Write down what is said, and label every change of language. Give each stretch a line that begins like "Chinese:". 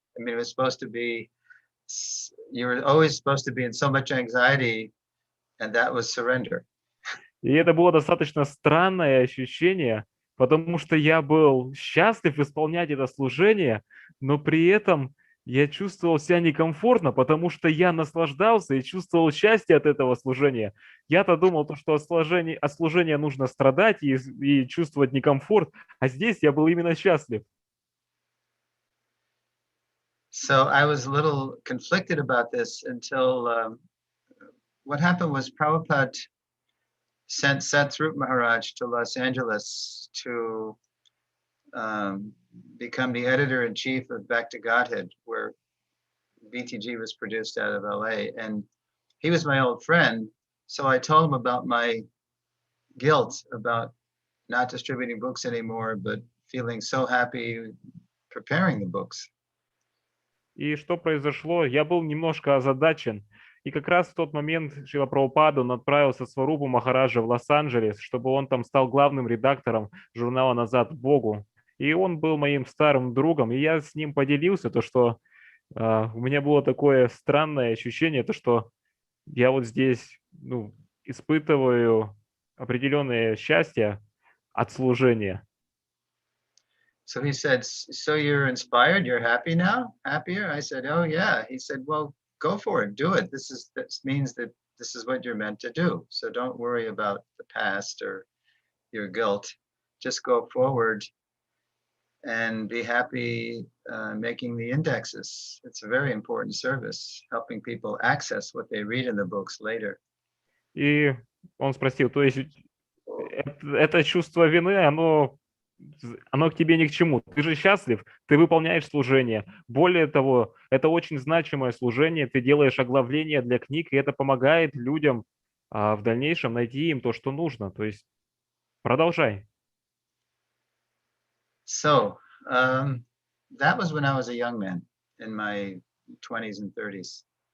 English: I mean, it was supposed to be, you were always supposed to be in so much anxiety, and that was surrender.
Russian: И это было достаточно странное ощущение, потому что я был счастлив исполнять это служение, но при этом я чувствовал себя некомфортно, потому что я наслаждался и чувствовал счастье от этого служения. Я-то думал, что от служения нужно страдать и чувствовать некомфорт, а здесь я был именно счастлив.
English: So I was a little conflicted about this until what happened was Prabhupada sent Satsrup Maharaj to Los Angeles to become the editor-in-chief of Back to Godhead, where BTG was produced out of LA. And he was my old friend, so I told him about my guilt about not distributing books anymore, but feeling so happy preparing the books.
Russian: И что произошло? Я был немножко озадачен. И как раз в тот момент Шрила Прабхупада, он отправился с Сварупу Махараджа в Лос-Анджелес, чтобы он там стал главным редактором журнала «Назад к Богу». И он был моим старым другом, и я с ним поделился, то, что у меня было такое странное ощущение, то, что я вот здесь испытываю определенное счастье от служения.
English: So he said, so you're inspired, you're happy now, happier? I said, oh yeah. He said, well, go for it, do it. This means that this is what you're meant to do. So don't worry about the past or your guilt. Just go forward and be happy making the indexes. It's a very important service, helping people access what they read in the books later.
Russian: И он спросил, то есть это чувство вины, оно к тебе ни к чему. Ты же счастлив, ты выполняешь служение. Более того, это очень значимое служение, ты делаешь оглавление для книг, и это помогает людям в дальнейшем найти им то, что нужно. То есть продолжай.
English: So that was when I was a young man in my 20s and 30s.